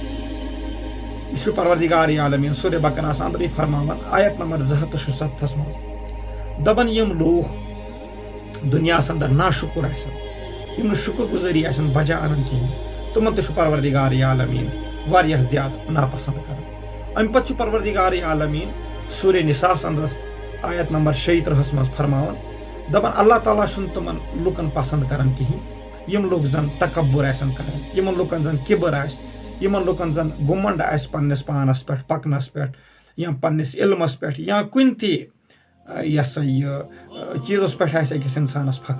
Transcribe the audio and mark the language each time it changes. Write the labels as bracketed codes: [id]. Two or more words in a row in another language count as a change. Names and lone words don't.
[ks] یہ چھُ پروردگار عالمیٖن سورہ بقرہس اندرٕے فرماوان آیت نمبر 267 منٛز دپان یِم لوٗکھ دُنیاہس اندر ناشُکُر آسن، یِم نہٕ شُکر گُزٲری آسن بجا انان کِہینۍ، تِمن تہِ چھُ پروردگار عالمیٖن واریاہ زیادٕ ناپسنٛد کران. امہِ پتہٕ چھُ پروردگار عالمیٖن سورہ نساء اندر آیت نمبر 36 منٛز فرماوان دپان اللہ تعالیٰ چھُنہٕ تِمن لُکن پسنٛد کران کِہینۍ یِم لُکھ زن تکبُر آسن کران، یِمن لُکن زن کِبر آسہِ، یِمن لُکن زن گُمنڈ آسہِ پننِس پانس پٮ۪ٹھ، پکنس پٮ۪ٹھ یا پننِس علمس پٮ۪ٹھ یا کُنہِ تہِ چیٖزس پٮ۪ٹھ آسہِ أکِس انسانس فخر.